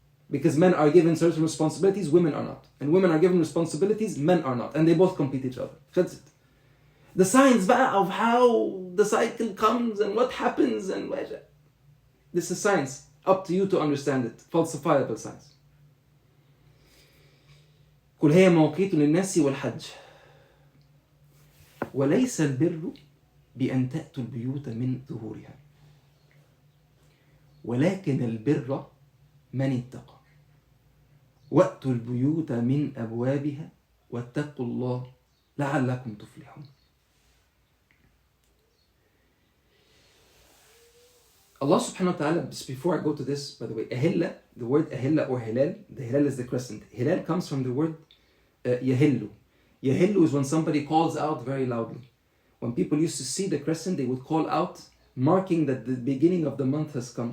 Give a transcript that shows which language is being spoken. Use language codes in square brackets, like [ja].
[en] Because men are given certain responsibilities, women are not. And women are given responsibilities, men are not. And they both complete each other. That's it. The science of how the cycle comes and what happens and this is science. Up to you to understand it. Falsifiable science. [ar] قل هي مواقيت للناس والحج وليس البر بأن تأتوا البيوت من ظهورها. ولكن البر من اتقى وأتوا البيوت من أبوابها واتقوا الله لعلكم تفلحون. [en] Allah subhanahu wa ta'ala, just before I go to this, by the way, ahilla, the word ahilla or hilal, the hilal is the crescent. Hilal comes from the word yahillu. Yahillu is when somebody calls out very loudly. When people used to see the crescent, they would call out, marking that the beginning of the month has come.